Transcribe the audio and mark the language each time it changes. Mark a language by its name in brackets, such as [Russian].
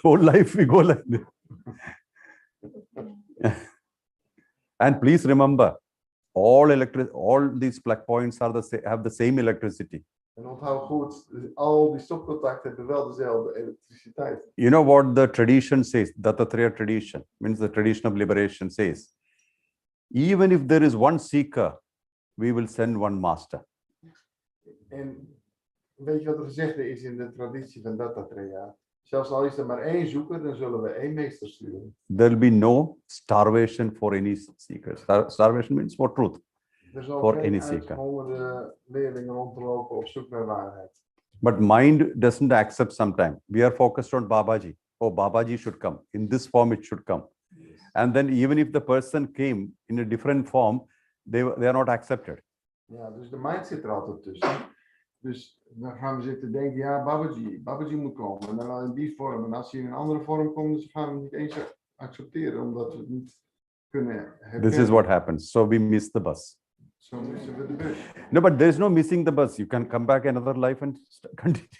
[English] Whole life we go like this. And please remember, all these plug points are have the same electricity. [Dutch] En onthoud goed, al die stopcontacten hebben wel dezelfde elektriciteit. [English] You know what the tradition says, Dattatreya tradition, means the tradition of liberation says, even if there is one seeker, we will send one master. [Dutch] En weet je wat er gezegd is in de traditie van Dattatreya? Zelfs al is er maar één zoeker, dan zullen we één meester sturen. [English] There will be no starvation for any seeker. Starvation means for truth. [Dutch] Er zal [English] For [Dutch] geen [English] any seeker. [Dutch] uitgehongerde leerlingen rond te lopen op zoek naar waarheid. [English] But mind doesn't accept sometimes. We are focused on Babaji. Oh, Babaji should come. In this form, it should come. And then even if the person came in a different form, they are not accepted. [Dutch] Ja, dus de mind zit er altijd tussen. Dus dan gaan we zitten denken, ja, Babaji moet komen. En dan wel in die vorm. En als hij in een andere vorm komt, dan gaan we hem niet eens accepteren, omdat we het niet kunnen herkennen. [English] This is what happens. So we miss the bus. [Dutch] Zo missen we de bus. [English] No, but there is no missing the bus. You can come back another life and continue.